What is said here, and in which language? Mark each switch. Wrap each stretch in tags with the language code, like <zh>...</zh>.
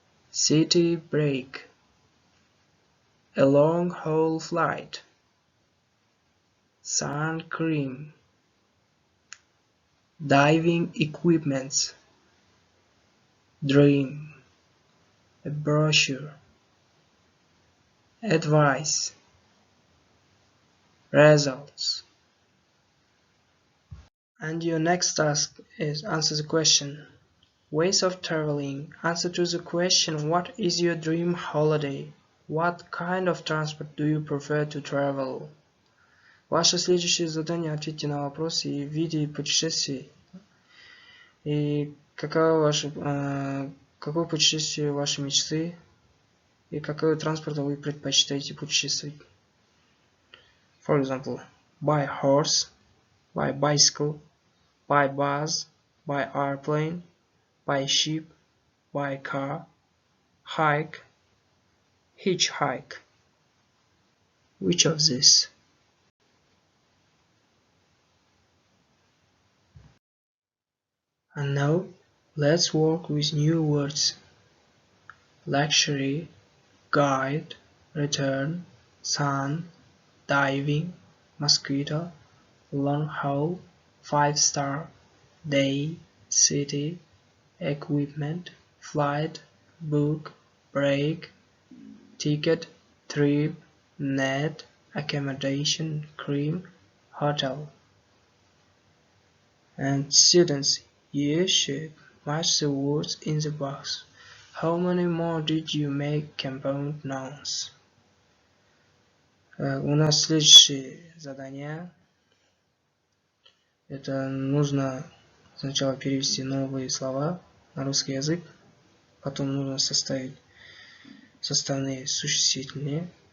<en>city break, a long haul flight, sun cream, diving equipments, dream, a brochure, advice, results. And your next task is answer the question. Ways of traveling. Answer to the question, what is your dream holiday? What kind of transport do you prefer to travel?</en> <ru>Ваше следующее задание — ответьте на вопросы и виде путешествий. И какое путешествие вашей мечты? И какой транспорт вы предпочитаете путешествовать?</ru> <en>For example, by horse, by bicycle, by bus, by airplane, by ship, by car, hike, hitchhike. Which of these? And now, let's work with new words. Luxury, guide, return, sun, diving, mosquito, long haul, 5-star, day, city, equipment, flight, book, break, ticket, trip, net, accommodation, cream, hotel. And students, you should match the words in the box. How many more did you make compound nouns?</en> <ru>У нас следующее задание. Это нужно сначала перевести новые слова на русский язык, потом нужно составить составные существительные.</ru>